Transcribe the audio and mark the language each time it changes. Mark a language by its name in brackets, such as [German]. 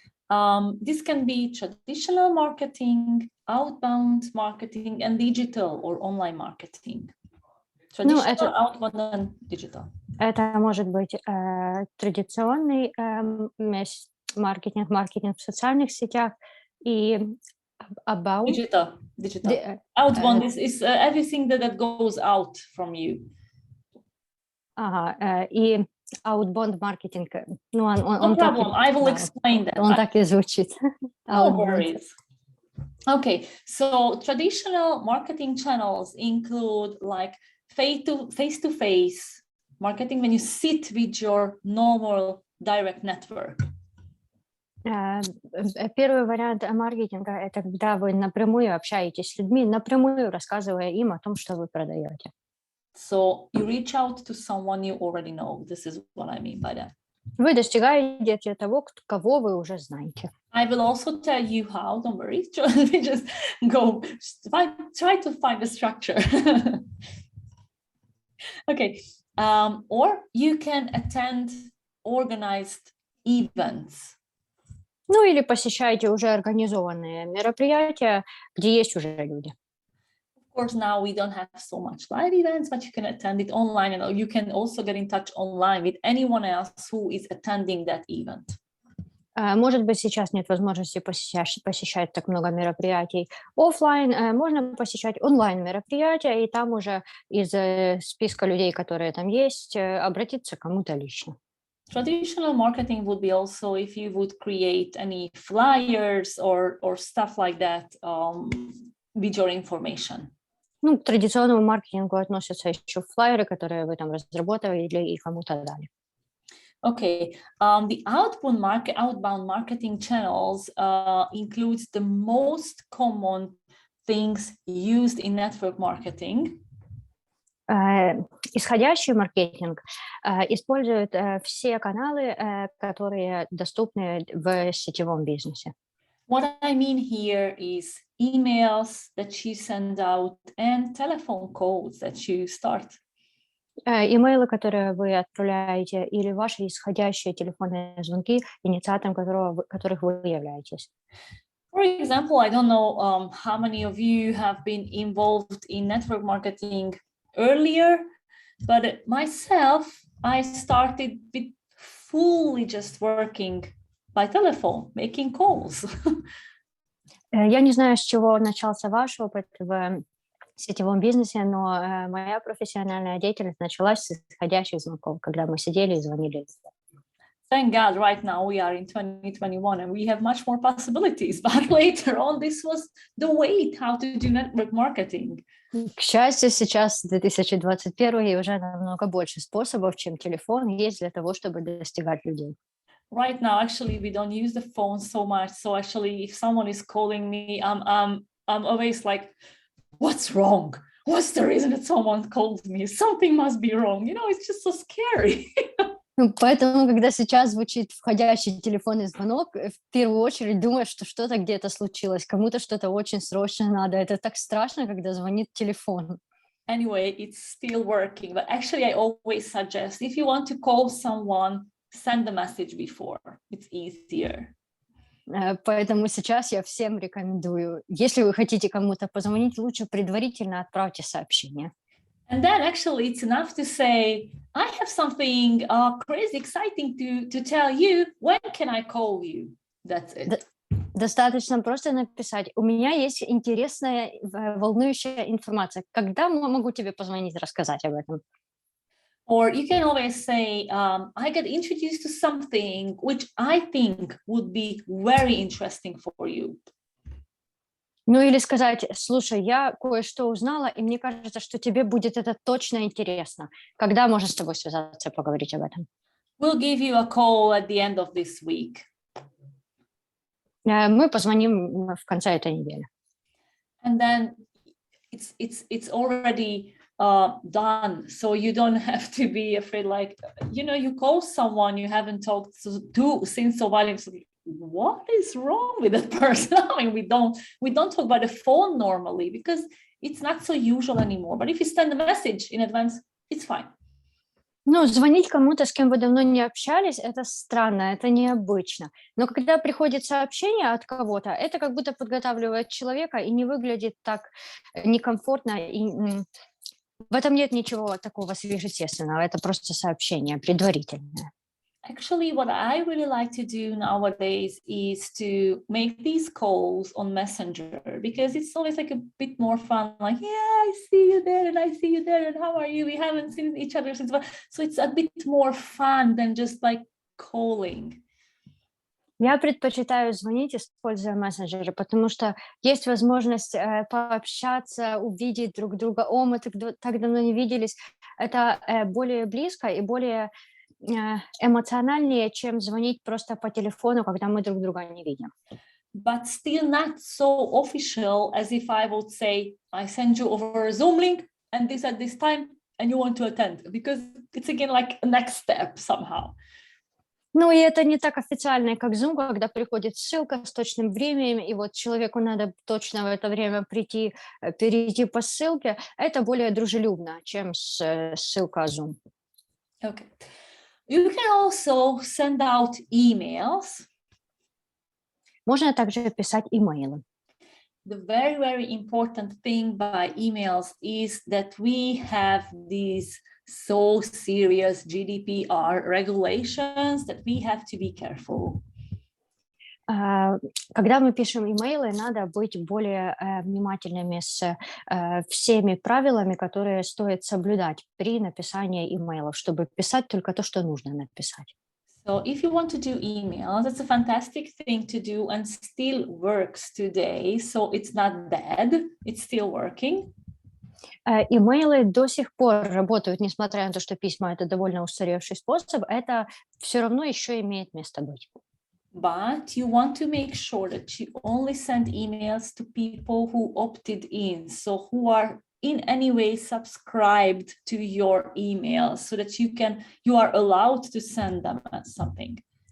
[English] This can be traditional marketing, outbound marketing, and digital or online marketing. Traditional, outbound, and digital. [Russian] Это может быть традиционный маркетинг в социальных сетях и [English] about digital. Outbound is everything that goes out from you. [Russian] И [English] outbound marketing. No problem. I will explain that. [Russian] Он так и звучит. [English] No worries. Okay, so traditional marketing channels include like face-to-face marketing when you sit with your normal direct network. [Russian] Первый вариант маркетинга – это когда вы напрямую общаетесь с людьми, напрямую рассказывая им о том, что вы продаете. [English] So you reach out to someone you already know. This is what I mean by that. [Russian] Вы достигаете того, кого вы уже знаете. [English] I will also tell you how. Don't worry. Just go. Try to find a structure. Okay. Or you can attend organized events. [Russian] Ну или посещайте уже организованные мероприятия, где есть уже люди. [English] Of course, now we don't have so much live events, but you can attend it online, and you can also get in touch online with anyone else who is attending that event. [Russian] Может быть, сейчас нет возможности посещать так много мероприятий офлайн. Можно посещать онлайн-мероприятия, и там уже из списка людей, которые там есть, обратиться к кому-то лично. [English] Traditional marketing would be also if you would create any flyers or stuff like that with your information. [Russian] Ну, к традиционному маркетингу относятся еще флайеры, которые вы там разработали и кому-то дали. [English] Okay, the outbound marketing channels includes the most common things used in network marketing. [Russian] Исходящий маркетинг использует все каналы, которые доступны в сетевом бизнесе. [English] What I mean here is emails that you send out and telephone calls that you start. [Russian] Имейлы, которые вы отправляете, или ваши исходящие телефонные звонки, инициатором которых вы являетесь. [English] For example, I don't know how many of you have been involved in network marketing earlier, but myself, I started with fully just working by telephone, making calls. [Russian] Я не знаю, с чего начался ваш опыт в сетевом бизнесе, но моя профессиональная деятельность началась с исходящих звонков, когда мы сидели и звонили. [English] Thank God, right now we are in 2021 and we have much more possibilities. But later on, this was the way how to do network marketing. [Russian] К счастью, сейчас 2021 и уже намного больше способов, чем телефон, есть для того, чтобы достигать людей. [English] Right now, actually, we don't use the phone so much. So actually, if someone is calling me, I'm always like, what's wrong? What's the reason that someone called me? Something must be wrong. You know, it's just so scary. [Russian] Поэтому, когда сейчас звучит входящий телефонный звонок, в первую очередь думаешь, что что-то где-то случилось, кому-то что-то очень срочно надо. Это так страшно, когда звонит телефон. [English] Anyway, it's still working. But actually, I always suggest if you want to call someone, send the message before. It's easier. [Russian] Поэтому сейчас я всем рекомендую, если вы хотите кому-то позвонить, лучше предварительно отправьте сообщение. [English] And then actually it's enough to say, I have something crazy exciting to tell you. When can I call you? That's it. [Russian] Достаточно просто написать, у меня есть интересная, волнующая информация. Когда могу тебе позвонить, рассказать об этом? [English] Or you can always say, I got introduced to something which I think would be very interesting for you. [Russian] Ну или сказать, слушай, я кое-что узнала, и мне кажется, что тебе будет это точно интересно. Когда можно с тобой связаться и поговорить об этом? [English] We'll give you a call at the end of this week. [Russian] Мы позвоним в конце этой недели. [English] And then it's already done, so you don't have to be afraid. Like, you know, you call someone you haven't talked to since a while. It's like, what is wrong with that person? I mean, we don't talk by the phone normally because it's not so usual anymore. But if you send a message in advance, it's fine. [Russian] Ну, звонить кому-то, с кем вы давно не общались, это странно, это необычно. Но когда приходит сообщение от кого-то, это как будто подготавливает человека и не выглядит так некомфортно. И в этом нет ничего такого сверхъестественного, это просто сообщение предварительное. [English] Actually, what I really like to do nowadays is to make these calls on Messenger because it's always like a bit more fun. Like, yeah, I see you there and I see you there and how are you? We haven't seen each other since. So it's a bit more fun than just like calling. [Russian] Я предпочитаю звонить, используя мессенджеры, потому что есть возможность пообщаться, увидеть друг друга. О, мы так давно не виделись. Это более близко и более эмоциональнее, чем звонить просто по телефону, когда мы друг друга не видим. [English] But still not so official as if I would say, I send you over a Zoom link and this at this time and you want to attend, because it's again like a next step somehow. [Russian] Ну, и это не так официально, как Zoom, когда приходит ссылка с точным временем, и вот человеку надо точно в это время прийти, перейти по ссылке. Это более дружелюбно, чем ссылка Zoom. Okay. [English] You can also send out emails. [Russian] Можно также писать имейлы. [English] The very, very important thing by emails is that we have these so serious GDPR regulations that we have to be careful. [Russian] Когда мы пишем имейлы, надо быть более внимательными с всеми правилами, которые стоит соблюдать при написании имейлов, чтобы писать только то, что нужно написать. [English] So if you want to do emails, it's a fantastic thing to do and still works today. So it's not dead, it's still working. [Russian] Имейлы до сих пор работают, несмотря на то, что письма — это довольно устаревший способ, это все равно еще имеет место быть. [English] But you want to make sure that you only send emails to people who opted in, so who are in any way subscribed to your email, so that you are allowed to send them something.